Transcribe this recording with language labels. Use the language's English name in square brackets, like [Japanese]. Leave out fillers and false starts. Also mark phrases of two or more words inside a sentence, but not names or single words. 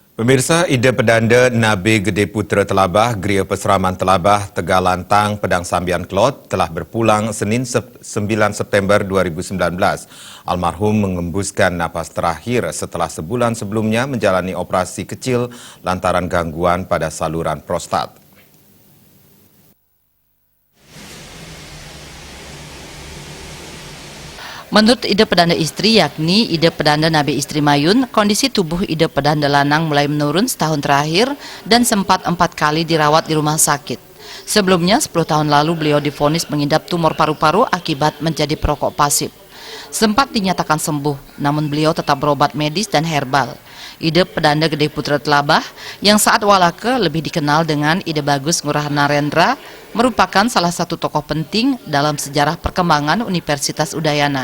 [Indonesian] Pemirsa, ide pedanda Nabi Gede Putra Telabah, Geria Peseraman Telabah, Tegalantang, Pedang Sambian Klot telah berpulang Senin 9 September 2019. Almarhum mengembuskan napas terakhir setelah sebulan sebelumnya menjalani operasi kecil lantaran gangguan pada saluran prostat. Menurut ide pedanda istri, yakni ide pedanda Nabi Istri Mayun, kondisi tubuh ide pedanda lanang mulai menurun setahun terakhir dan sempat 4 kali dirawat di rumah sakit. Sebelumnya, 10 tahun lalu beliau divonis mengidap tumor paru-paru akibat menjadi perokok pasif. Sempat dinyatakan sembuh, namun beliau tetap berobat medis dan herbal. Ide pedanda Gede Putra Telabah, yang saat walaka lebih dikenal dengan Ide Bagus Ngurah Narendra, merupakan salah satu tokoh penting dalam sejarah perkembangan Universitas Udayana.